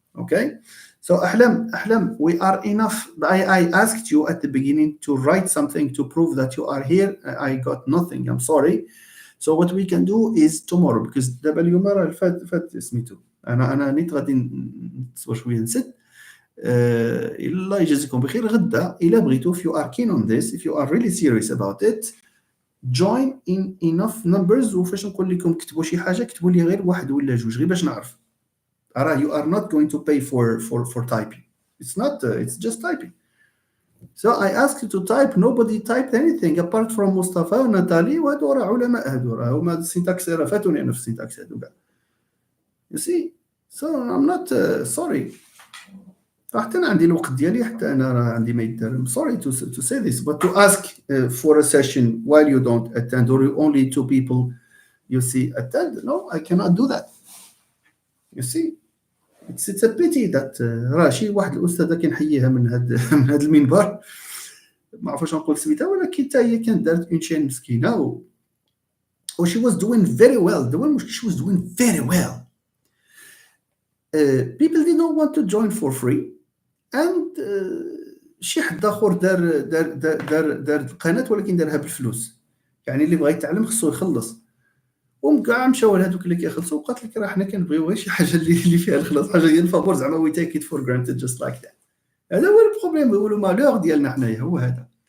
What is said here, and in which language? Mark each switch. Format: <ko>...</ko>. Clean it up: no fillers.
<en>Okay, so Ahlam, we are enough. I asked you at the beginning to write something to prove that you are here. I got nothing, I'm sorry. So what we can do is tomorrow, because</en> <ar>دابا اليوم راه فات سميتو, انا نيت غادي نتصبر شويه نسد. الله يجازيكم بخير. غدا الا بغيتو,</ar> <en>if you are keen on this, if you are really serious about it, join in enough numbers.</en> <ar>وفاش نقول لكم كتبوا شي حاجه, كتبوا لي غير واحد ولا جوج, غير باش نعرف.</ar> <en>You are not going to pay for typing. It's not. It's just typing. So I asked you to type. Nobody typed anything apart from Mustafa</en> <ar>وناتالي, وهادو راه علماء, هادو راه هما السينتاكس راه فاتوني انا في السينتاكس هادو كاع.</ar> <en>You see, so I'm not sorry.</en> <ar>حتى انا عندي الوقت ديالي, حتى انا راه عندي ما يدار.</ar> <en>I'm sorry to say this, but to ask for a session while you don't attend, or only 2 people you see attend, no, I cannot do that. You see, it's a pity that</en> <ar>راه شي واحد الاستاذه كنحييها من هذا المنبر, ما عرفوش نقول سميتها, ولكن حتى هي كانت دارت اون شين مسكينه, و</ar> <en>she was doing very well.</en> <ar>The one she was doing very well.</ar> <en>People did not want to join for free, and</en> <ar>شي حد اخر دار القناه, ولكن دارها بالفلوس. يعني اللي بغى يتعلم خصو يخلص. وكاع مشاو لهذوك اللي كيخلصوا, وقالت لك راه حنا كنبغيو غير شي حاجه اللي فيها الخلاص, حاجه ديال الفابور, زعما</ar> <en>We take it for granted just like that.</en> <ar>هذا هو البروبليم, هو المالور ديالنا حنايا, هو هذا.</ar>